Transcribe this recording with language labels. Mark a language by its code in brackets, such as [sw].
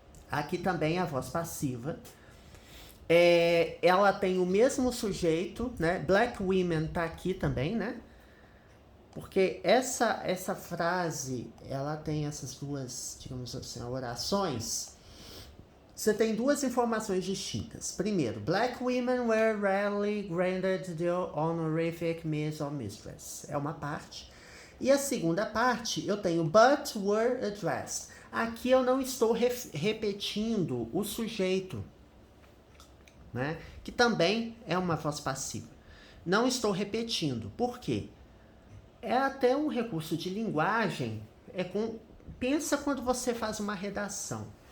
[pt] Aqui também a voz passiva. Ela tem o mesmo sujeito, né? Black women tá aqui também, né? Porque essa frase, ela tem essas duas, digamos assim, orações. Você tem duas informações distintas. Primeiro, [en] black women were rarely granted the honorific Miss or Mistress. [pt] É uma parte. E a segunda parte, eu tenho [en] but were addressed. [pt] Aqui eu não estou repetindo o sujeito, né? Que também é uma voz passiva. Não estou repetindo. Por quê? É até um recurso de linguagem. Pensa quando você faz uma redação.